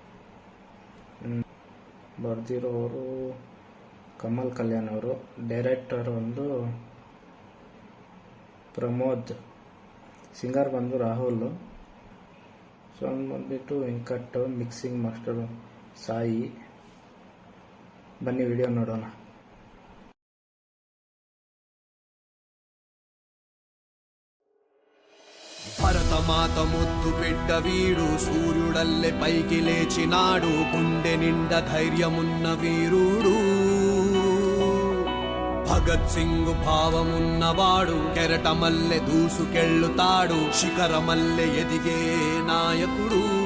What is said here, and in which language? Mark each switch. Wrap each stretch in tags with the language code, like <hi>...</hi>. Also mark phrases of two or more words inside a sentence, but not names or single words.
<kn>ಬರೆದಿರೋರು ಕಮಲ್ ಕಲ್ಯಾಣ್ ಅವರು, ಡೈರೆಕ್ಟರ್ ಒಂದು ಪ್ರಮೋದ್, ಸಿಂಗರ್ ಬಂದು ರಾಹುಲ್, ಸಾಂಗ್ ಬಂದ್ಬಿಟ್ಟು ವೆಂಕಟ್,</kn> <en>mixing master</en> <kn>ಸಾಯಿ. ಬನ್ನಿ ವಿಡಿಯೋ ನೋಡೋಣ.</kn> <te>భరత మాత ముద్దు బిడ్డ వీడు, సూర్యుడల్లె పైకి లేచినాడు, గుండె నిండా ధైర్యమున్న వీరుడు. భగత్ సింగ్ భావమున్నవాడు, కెరటమల్లె దూసుకెళ్ళుతాడు, శిఖరమల్లె ఎదిగే నాయకుడు.</te>